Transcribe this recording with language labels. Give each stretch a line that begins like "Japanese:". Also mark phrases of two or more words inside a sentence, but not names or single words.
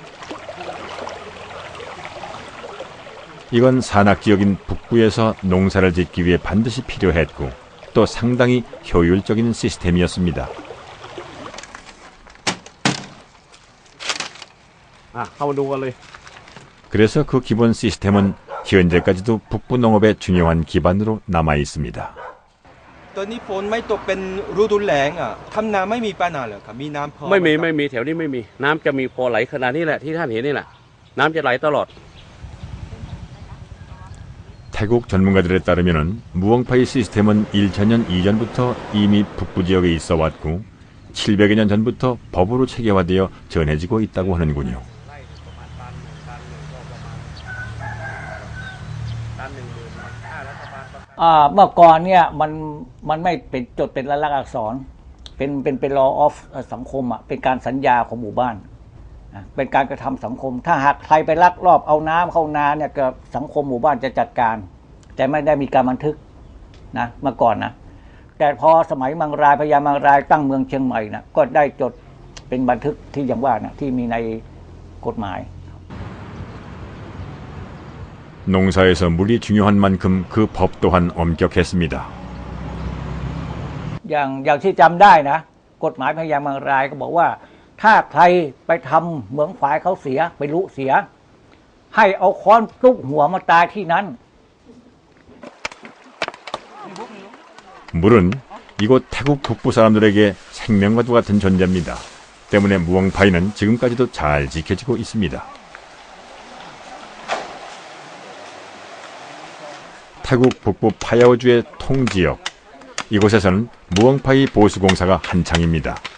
Korean: 이건 산악지역인 북부에서 농사를 짓기 위해 반드시 필요했고 또 상당히 효율적인 시스템이었습니다. 그래서 그 기본 시스템은 현재까지도 북부 농업의 중요한 기반으로 남아 있습니다.
Thai: ตอนนี้ฝนไม่ตกเป็นฤดูแล้งอ่ะทำนาไม่มีปัญหาเหรอครับมีน้ำพอไม่มีแถวนี้ไม่มีน้ำจะมีพอไหลขนาดนี้แหละที่ท่านเห็นนี่แหละน้ำจะไหลตลอด
Korean: 태국 전문가들에 따르면 무엉파이 시스템은 1000년 이전부터 이미 북부 지역에 있어 왔고 700여 년 전부터 법으로 체계화되어 전해지고 있다고 하는군요.
Thai: เมื่อก่อนเนี่ยมันไม่เป็นจดเป็นลายลักษณ์อักษรเป็น
English: law of
Thai: สั งคมอ่ะเป็นการสัญญาของหมู่บ้านเป็นการกระทำสังคมถ้าหากใครไปลักลอบเอาน้ำเข้านาเนี่ยก็สังคมหมู่บ้านจะจัดการแต่ไม่ได้มีการบันทึกนะเมื่อก่อนนะแต่พอสมัยมังรายพญามังรายตั้งเมืองเชียงใหม่นะก็ได้จดเป็นบันทึกที่อย่างว่านะที่มีในกฎหมาย
Korean: 농사에서 물이 중요한 만큼 그 법 또한 엄격했습니다.
Thai: อย่างที่จำได้นะกฎหมายพญาเมืองรายก็บอกว่าถ้าใครไปทำเหมืองฝายเขาเสียไปลุเสียให้เอาค้อนทุบหัวมาตายที่นั้น
Korean: 물은 이곳 태국 북부 사람들에게 생명과도 같은 존재입니다. 때문에 무엉파이는 지금까지도 잘 지켜지고 있습니다. 태국 북부 파야오주의 통지역, 이곳에서는 무엉파이 보수공사가 한창입니다.